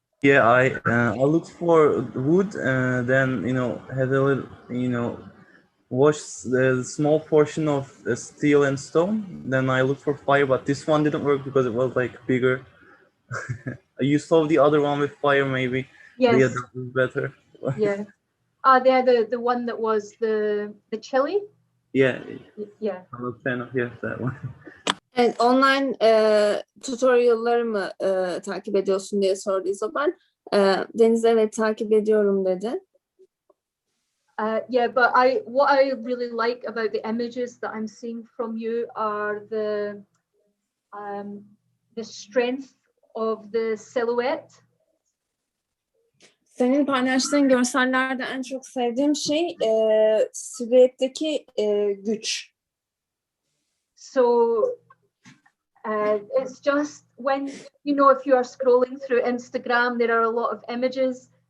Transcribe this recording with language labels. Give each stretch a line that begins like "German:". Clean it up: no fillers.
English: Yeah, I looked for wood, then had a little watched the small portion of steel and stone. Then I looked for fire, but this one didn't work because it was like bigger. You saw the other one with fire, maybe. Yes. Yeah, that was better. Yeah. The one that was the chili. Yeah. Yeah. I'm a fan of that one.
Turkish: Evet, online tutorial'ları mı takip ediyorsun diye sordu İzobel. Deniz evet takip ediyorum dedi.
English: Yeah, but what I really like about the images that I'm seeing from you are the strength of the silhouette.
Turkish: Senin paylaştığın görsellerde en çok sevdiğim şey silüetteki güç.
English: So it's just when, if you are scrolling through Instagram, there are a lot of images.